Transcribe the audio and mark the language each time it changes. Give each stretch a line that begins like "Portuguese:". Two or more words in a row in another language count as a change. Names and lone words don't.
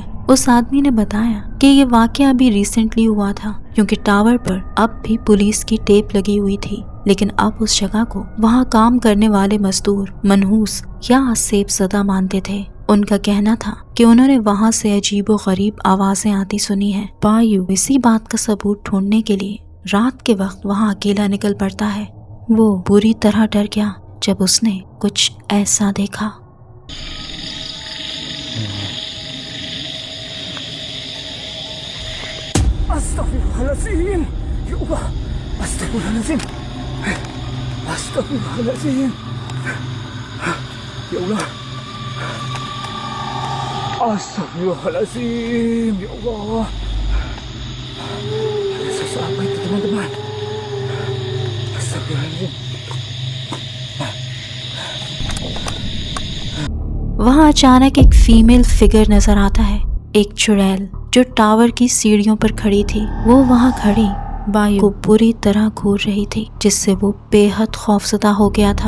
Hindi: उस आदमी ने बताया कि ये वाकया अभी रिसेंटली हुआ था, क्योंकि टावर पर अब भी पुलिस की टेप लगी हुई थी, लेकिन अब उस जगह को वहाँ काम करने वाले मजदूर मनहूस या आसेब ज़दा मानते थे। उनका कहना था कि उन्होंने वहाँ से अजीबो गरीब आवाजें आती सुनी है। बायू इसी बात का सबूत ढूंढने के लिए रात के वक्त वहाँ अकेला निकल पड़ता है। वो बुरी तरह डर गया जब उसने कुछ ऐसा देखा।
Arabic: Astagfirullahaladzim. يا الله. أستغفر الله العظيم أستغفر الله العظيم. يا الله. Astagfirullahaladzim. يا الله.
Indonesian: Ada sesuatu itu teman-teman. Astagfirullahaladzim.
Hindi: वहाँ अचानक एक
English: female figure
Hindi: नजर आता है एक चुड़ैल जो टावर की सीढ़ियों पर खड़ी थी, वो वहाँ खड़ी बायु को बुरी तरह घूर रही थी, जिससे वो बेहद खौफजदा हो गया था।